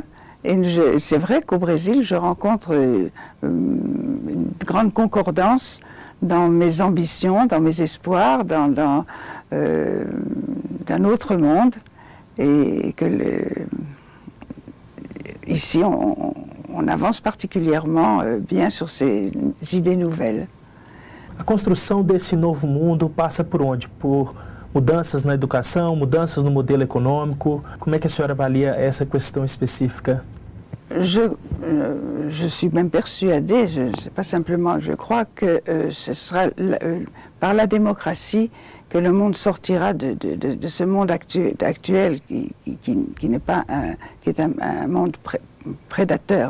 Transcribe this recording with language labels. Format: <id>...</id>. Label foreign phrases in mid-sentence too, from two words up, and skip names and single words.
<fr>Et c'est vrai qu'au Brésil, je rencontre une grande concordance dans mes ambitions, dans mes espoirs, dans d'un autre monde. Et que ici, on avance particulièrement bien sur ces idées nouvelles.</fr> <pt>A construção desse novo mundo passa por onde? Por mudanças na educação, mudanças no modelo econômico? Como é que a senhora avalia essa questão específica?</pt> <fr>Je suis même persuadée, c'est pas simplement, je crois que ce sera par la démocratie que le monde sortira de ce monde actuel qui n'est pas qui est un monde prédateur.</fr>